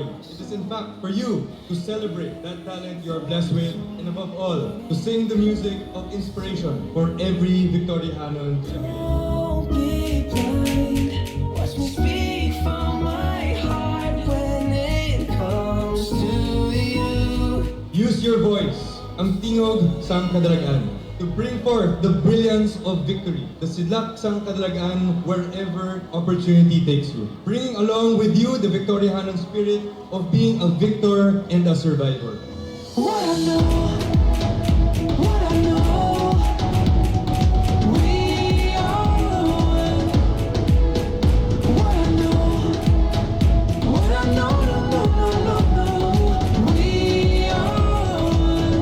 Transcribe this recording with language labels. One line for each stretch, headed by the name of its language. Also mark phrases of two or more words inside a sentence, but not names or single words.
English: It is in fact for you to celebrate that talent you are blessed with, and above all, to sing the music of inspiration for every Victorianon to emulate. Don't be blind. Watch me speak from my heart when it comes to you. Use your voice,
Hiligaynon: ang tingog sang kadalagan,
English: to bring forth the brilliance of victory, the
Hiligaynon: sidlak sang kadalagan
English: wherever opportunity takes you. Bringing along with you the Victorianon spirit of being a victor and a survivor. What I know, we are one. What I know, we are one.